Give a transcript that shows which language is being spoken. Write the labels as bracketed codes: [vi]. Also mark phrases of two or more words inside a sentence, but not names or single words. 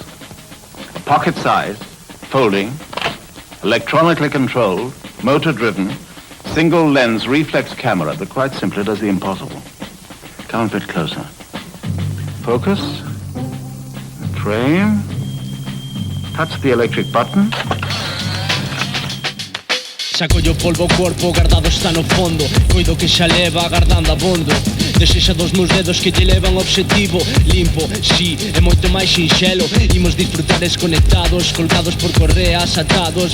[en] A pocket-sized, folding, electronically controlled, motor-driven, single-lens reflex camera that quite simply does the impossible. Come a bit closer. Focus. Frame. Touch the electric button. [gl] Saco yo polvo o corpo, guardado está no fondo. Coido que xa leva agardando abondo. Desexa dos meus dedos que te levan ao obxectivo. Limpo, si, é moito máis sinxelo. Imos disfrutar desconectados, colgados por correas, atados.